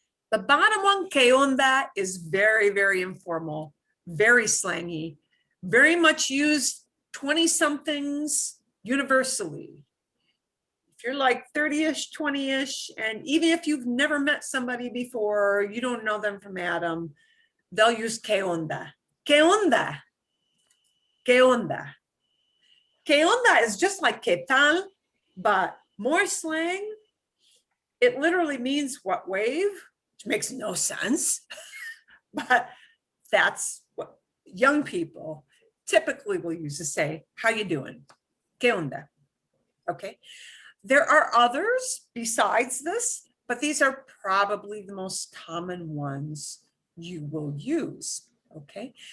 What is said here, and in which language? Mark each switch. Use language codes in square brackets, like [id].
[en] The bottom one, [es] ¿qué onda?, [en] is very, very informal, very slangy, very much used 20-somethings universally. If you're like 30-ish, 20-ish, and even if you've never met somebody before, you don't know them from Adam, they'll use [es] ¿qué onda? ¿Qué onda? ¿Qué onda? ¿Qué onda [en] is just like [es] ¿qué tal?, [en] but more slang. It literally means what wave, which makes no sense, but that's what young people typically will use to say, how you doing? [es] ¿Qué onda? [en] Okay. There are others besides this, but these are probably the most common ones you will use. Okay.